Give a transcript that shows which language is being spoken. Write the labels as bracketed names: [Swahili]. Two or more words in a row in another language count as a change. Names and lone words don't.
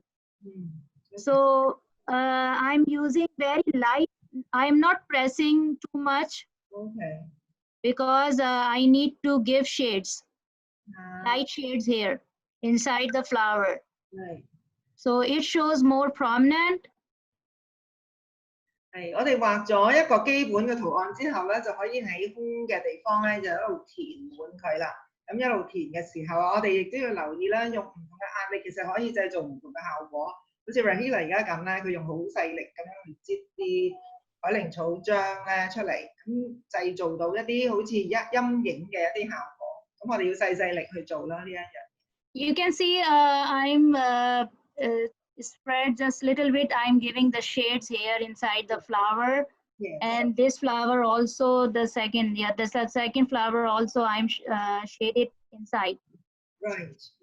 [English] So I'm using very light. I'm not pressing too much. Okay. Because I need to give shades, light shades here inside the flower. Right. So it shows more prominent. [Cantonese] 係，我哋畫咗一個基本嘅圖案之後咧，就可以喺空嘅地方咧就一路填滿佢啦。咁一路填嘅時候，我哋亦都要留意啦，用唔同嘅壓力其實可以製造唔同嘅效果。好似 Raheela 而家咁咧，佢用好細力咁樣去擠啲海靈草漿咧出嚟，咁製造到一啲好似陰影嘅一啲效果。咁我哋要細力去做啦呢一樣。 [English] You can see I'm spread just little bit. I'm giving the shades here inside the flower. Yes. And this flower also the second flower also I'm shaded inside. Right.